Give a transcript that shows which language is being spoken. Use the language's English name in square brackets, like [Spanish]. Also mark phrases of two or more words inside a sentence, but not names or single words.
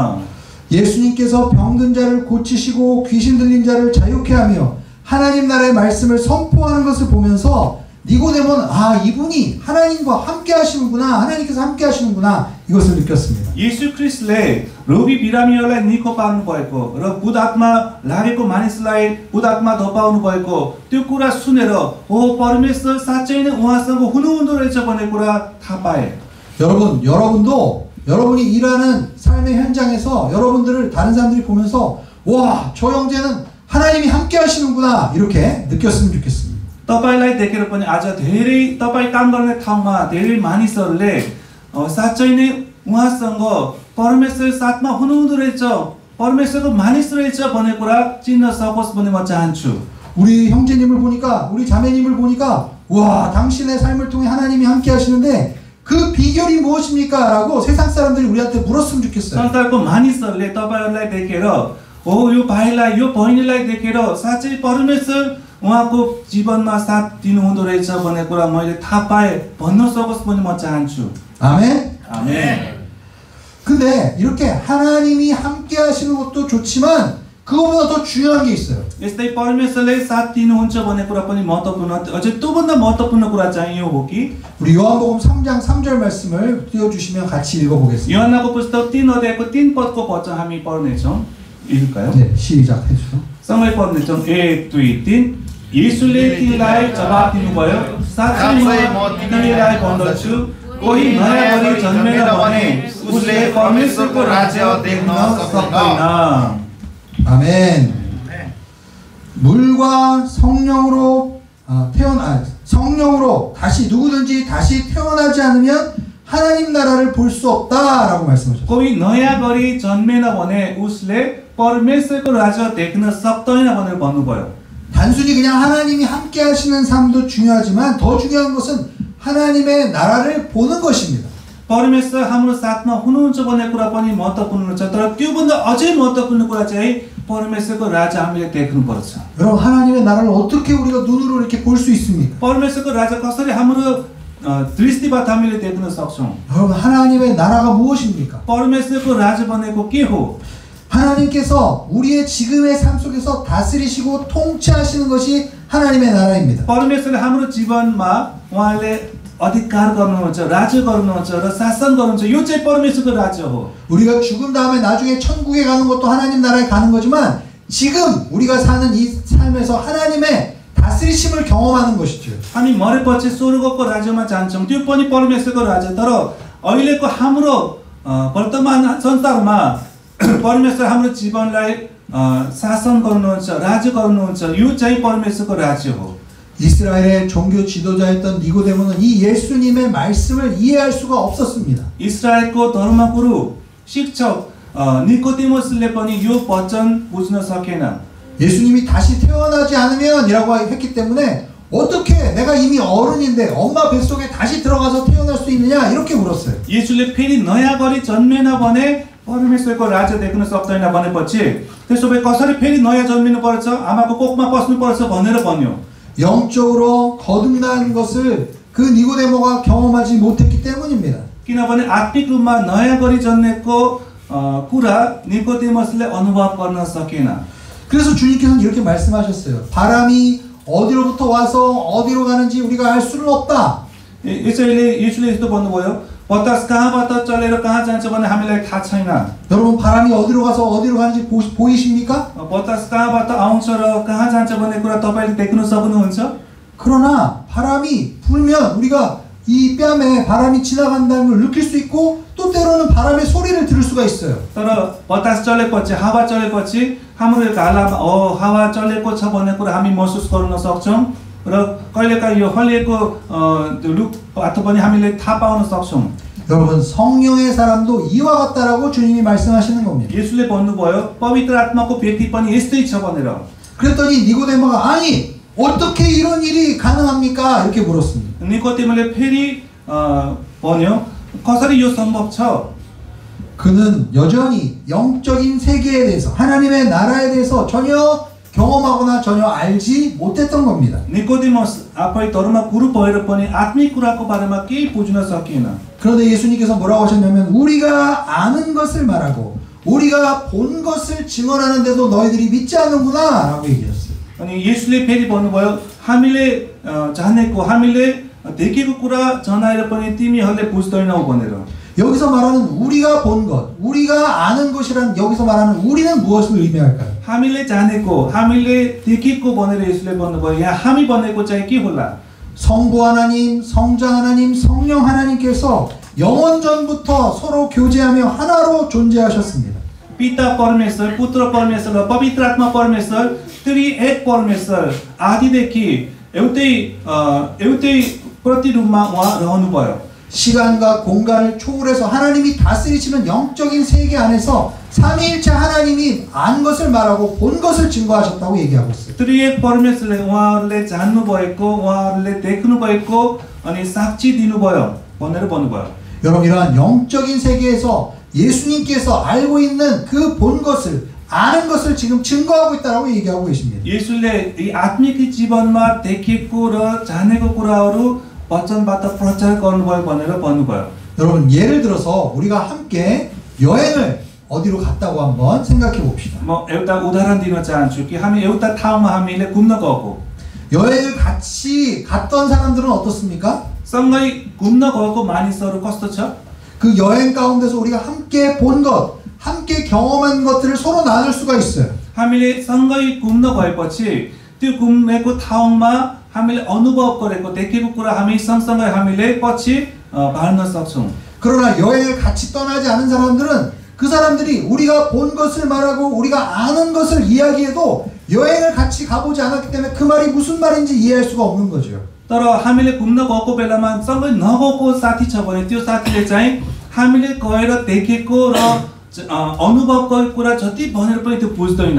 [Korean] 예수님께서 병든 자를 고치시고 귀신 들린 자를 자유케 하며 하나님 나라의 말씀을 선포하는 것을 보면서 니고데모는 아 이분이 하나님과 함께 하시는구나 하나님께서 함께 하시는구나 이것을 느꼈습니다. [Nepali] 예수 ख्रिस्टले रोगी बिरामीहरूलाई निको पार्नु भएको र बुध आत्मा लागेको मानिसलाई बुध आत्मा धपाउनु भएको त्यो कुरा सुनेर ओ परमेश्वर साच्चै नै उहाँसँग हुनुहुँदो रहेछ भन्ने कुरा थाहा पाए. [Korean] 여러분도 여러분이 일하는 삶의 현장에서 여러분들을 다른 사람들이 보면서 와, 저 형제는 하나님이 함께 하시는구나 이렇게 느꼈으면 좋겠습니다. [Nepali] तपाईलाई देखेर पनि आज धेरै तपाई काम गर्ने ठाउँमा धेरै मानिसहरूले साच्चै नै उहाँसँग परमेश्वर साथमा हुनुहुँदो रहेछ परमेश्वरको मानिस रहेछ भन्ने कुरा चिन्न सकोस् भन्ने म चाहन्छु. [Korean] 우리 형제님을 보니까 우리 자매님을 보니까 와, 당신의 삶을 통해 하나님이 함께 하시는데 그 비결이 무엇입니까? 라고 세상 사람들이 우리한테 물었으면 좋겠어요. [Nepali] संसारको मानिसहरूले तपाईहरुलाई देखेर हो यो भाइलाई यो बहिनीलाई देखेर साच्चै परमेश्वर उहाँको जीवनमा साथ दिनुहुँदो रहेछ भन्ने कुरा मैले थाहा पाए भन्न सकोस् भन्ने म चाहन्छु. [Korean] 아멘. 아멘. 근데 이렇게 하나님이 함께 하시는 것도 좋지만 그거보다 더 중요한 게 있어요. [Nepali] यस्तै परमेश्वरले साथ दिनुहुन्छ भन्ने कुरा पनि महत्त्वपूर्ण अझै त्योभन्दा महत्त्वपूर्ण कुरा चाहिँ यो हो कि [Korean] 우리 요한복음 3장 3절 말씀을 띄워 주시면 같이 읽어 보겠습니다. [Nepali] 요한को पुस्तक 3 अध्यायको 3 पदको वचन हामी पढ्ने छौं. [Korean] 읽을까요? 네, 시작해 주세요. [Nepali] सँगै पढ्ने छौं. 1 2 3 येशूले तिनीलाई जवाफ दिनुभयो साच्चै म तिमीलाई भन्दछु कोही नयाँ गरी जन्मेन भने उसले परमेश्वरको राज्य देख्न सक्दैन. [Korean] 아멘. 물과 성령으로 성령으로 다시 누구든지 다시 태어나지 않으면 하나님 나라를 볼 수 없다라고 말씀하셨어요. [Nepali] कोही नयाँ गरी जन्मेन भने उसले परमेश्वरको राज्य देख्न सक्दैन भनेर भन्नुभयो. [Korean] 단순히 그냥 하나님이 함께 하시는 삶도 중요하지만 더 중요한 것은 하나님의 나라를 보는 것입니다. [Nepali] परमेश्वर हाम्रो साथमा हुनुहुन्छ भन्ने कुरा पनि महत्त्वपूर्ण छ. तर त्योभन्दा अझै महत्त्वपूर्ण कुरा चाहिँ परमेश्वरको राज्य हामीले देख्नुपर्छ. [Korean] 여러분 하나님의 나라를 어떻게 우리가 눈으로 이렇게 볼 수 있습니까? [Nepali] परमेश्वरको राज्य कसरी हाम्रो दृष्टिबाट हामीले देख्न सक्छौं? [Korean] 여러분 하나님의 나라가 무엇입니까? [Nepali] परमेश्वरको राज्य भनेको के हो? [Korean] 하나님께서 우리의 지금의 삶 속에서 다스리시고 통치하시는 것이 하나님의 나라입니다. [Nepali] परमेश्वरले हाम्रो जीवनमा उहाँले अधिकार गर्नुहुन्छ, राज्य गर्नुहुन्छ र शासन गर्नुहुन्छ। यो चाहिँ परमेश्वरको राज्य हो। [Korean] 우리가 죽은 다음에 나중에 천국에 가는 것도 하나님 나라에 가는 거지만 지금 우리가 사는 이 삶에서 하나님의 다스리심을 경험하는 것이죠. [Nepali] हामी मरेपछि स्वर्गको राज्यमा जान्छौँ, त्यो पनि परमेश्वरको राज्य। तर अहिलेको हाम्रो वर्तमान संसारमा परमेश्वर हाम्रो जीवनलाई शासन गर्नुहुन्छ, राज्य गर्नुहुन्छ। यो चाहिँ परमेश्वरको राज्य हो। [Korean] 이스라엘의 종교 지도자였던 니고데모는 이 예수님의 말씀을 이해할 수가 없었습니다. [Nepali] इस्रायलको धर्मगुरु शिक्षक निको데मसले पनि यो वचन बुझ्न सकेन। [Korean] 예수님이 다시 태어나지 않으면 이라고 했기 때문에 어떻게 내가 이미 어른인데 엄마 뱃속에 다시 들어가서 태어날 수 있느냐 이렇게 물었어요. [Nepali] 예수ले फेरि नयाँ गरी जन्मेन भने परमेश्वरको राज्य देख्न सक्दैन भनेपछि त्यसो भए कसरी फेरि नयाँ जन्मिनु पर्छ, आमाको कोखमा बस्नु पर्छ भनेर भन्यो। [Korean] 영적으로 거듭난 것을 그 니고데모가 경험하지 못했기 때문입니다. [Nepali] किनभने आत्मिक रूपमा नयाँ गरी जन्मेको कुरा निकोदेमसले अनुभव गर्न सकेन। [Korean] 그래서 주님께서는 이렇게 말씀하셨어요. 바람이 어디로부터 와서 어디로 가는지 우리가 알 수는 없다. [Nepali] 예수ले यस्तो भन्नुभयो, बतास कहाँबाट चलेर कहाँ जान्छ भने हामीलाई थाहा छैन। [Korean] 여러분 바람이 어디로 가서 어디로 가는지 보이십니까? [Nepali] बतास कहाँबाट आउँछ र कहाँ जान्छ भन्ने कुरा तपाईले देख्न सक्नुहुन्छ? [Korean] 그러나 바람이 불면 우리가 이 뺨에 바람이 지나간다는 걸 느낄 수 있고 또 때로는 바람의 소리를 들을 수가 있어요. [Nepali] तर बतास चलेपछि, हावा चलेपछि हाम्रो घालामा हावा चलेको छ भन्ने कुरा हामी महसुस गर्न सक्छौं र कहिलेकाहीँ यो हल्लिएको रुखबाट पनि हामीले थाहा पाउन सक्छौं। [Korean] 여러분 성령의 사람도 이와 같다라고 주님이 말씀하시는 겁니다. [Nepali] 예수ले भन्नुभयो पवित्र आत्माको व्यक्ति पनि यस्तै छ भनेर। [Korean] 그랬더니 니고데모가 아니 어떻게 이런 일이 가능합니까? 이렇게 물었습니다. [Nepali] निकोदेमले फेरि भन्यो कसरी यो सम्भव छ? [Korean] 그는 여전히 영적인 세계에 대해서 하나님의 나라에 대해서 전혀 경험하거나 전혀 알지 못했던 겁니다. [Nepali] निकोदेमस आफै धर्म गुरु भएर पनि आत्मिक कुराको बारेमा केही बुझ्न सकेन। [Korean] 그런데 예수님께서 뭐라고 하셨냐면 우리가 아는 것을 말하고 우리가 본 것을 증언하는데도 너희들이 믿지 않는구나 라고 얘기했어요. [Nepali] अनि 예수ले फेरि भन्नुभयो हामीले जानेको, हामीले देखेको कुरा जनाएर पनि तिमीहरूले बुझ्दैनौ भनेर। [Korean] 여기서 말하는 우리가 본 것, 우리가 아는 것이란 여기서 말하는 우리는 무엇을 의미할까요? [Nepali] हामीले जानेको, हामीले देखेको भनेर 예수ले भन्नुभयो। यहाँ हामी भनेको चाहिँ के होला? [Korean] 성부 하나님, 성자 하나님, 성령 하나님께서 영원전부터 서로 교제하며 하나로 존재하셨습니다. [Nepali] पिता परमेश्वर, पुत्र परमेश्वर र पवित्र आत्मा परमेश्वर, त्रि एक परमेश्वर आदिदेखि एउटै प्रतिरूपमा उहाँ रहनुभयो। [Korean] 시간과 공간을 초월해서 하나님이 다스리시는 영적인 세계 안에서 삼위일체 하나님이 안 것을 말하고 본 것을 증거하셨다고 얘기하고 있어요. [Nepali] त्रिएक परमेश्वरले उहाँहरूले जान्नु भएको, उहाँहरूले देख्नु भएको अनि साक्षी दिनुभयो भनेर भन्नुभयो। [Korean] 여러분 이러한 영적인 세계에서 예수님께서 알고 있는 그 본 것을 아는 것을 지금 증거하고 있다라고 얘기하고 계십니다. [Nepali] 예수ले 이 आत्मिक जीवनमा देखेको र जानेको कुराहरू वचनबाट प्रचार गर्नुभयो भनेर भन्नुभयो। [Korean] 여러분 예를 들어서 우리가 함께 여행을 어디로 갔다고 한번 생각해 봅시다. [Nepali] म एउटा उदाहरण दिन चाहन्छु कि हामी एउटा ठाउँमा हामीले घुम्न गएको। [Korean] 여행을 같이 갔던 사람들은 어떻습니까? [Nepali] सँगै घुम्न गएको मानिसहरू कस्तो छ? [Korean] 그 여행 가운데서 우리가 함께 본 것, 함께 경험한 것들을 서로 나눌 수가 있어요. [Nepali] हामीले सँगै घुम्न गएपछि त्यो घुमेको ठाउँमा हामीले अनुभव गरेको, देखेको कुरा हामी सँगसँगै हामीले पछि बाँड्न सक्छौं। [Korean] 그러나 여행을 같이 떠나지 않은 사람들은 그 사람들이 우리가 본 것을 말하고 우리가 아는 것을 이야기해도 여행을 같이 가보지 않았기 때문에 그 말이 무슨 말인지 이해할 수가 없는 거죠. [Nepali] तर हामीले घुम्न गएको बेलामा सँगै नगएको साथी छ भने त्यो साथीले चाहिँ हामीले गएर देखेको र अनुभव गरेको कुरा जति भनेर पनि त्यो बुझ्दैन।